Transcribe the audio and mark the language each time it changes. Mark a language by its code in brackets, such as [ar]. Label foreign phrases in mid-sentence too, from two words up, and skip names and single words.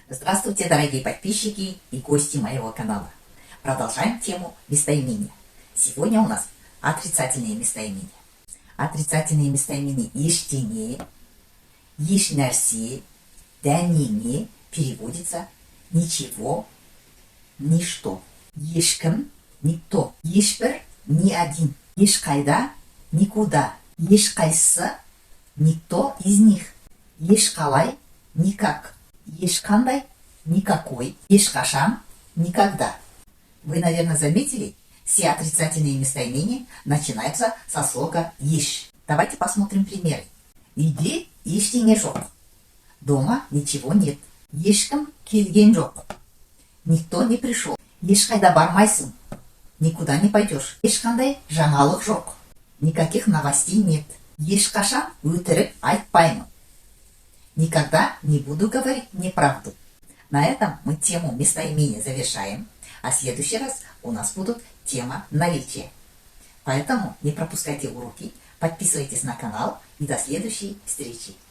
[ru] Здравствуйте, дорогие подписчики и гости моего канала. Продолжаем тему местоимения. Сегодня у нас отрицательные местоимения. Отрицательные местоимения [kk] ештеңе, ешнәрсе, дәнеңе [ru] переводится ничего, ничто. Ешкім, никто. Ешбір, ни один. Ешқайда, никуда. Ешқайсысы, никто из них. Ешқалай, никак. Ешқандай, никакой. Ешқашан, никогда. Вы, наверное, заметили, все отрицательные местоимения начинаются со слога «еш». Давайте посмотрим примеры. [kk] Үйде ештеңе жоқ. [ru] Дома ничего нет. [kk] Ешкім келген жоқ. [ru] Никто не пришел. [kk] Ешқайда бармайсың. [ru] Никуда не пойдешь. [kk] Ешқандай жаңалық жоқ. [ru] Никаких новостей нет. [kk] Ешқашан өтірік айтпаймын. [ru] Никогда не буду говорить неправду. На этом мы тему местоимения завершаем, а в следующий раз у нас будут тема наречия. Поэтому не пропускайте уроки, подписывайтесь на канал и до следующей встречи.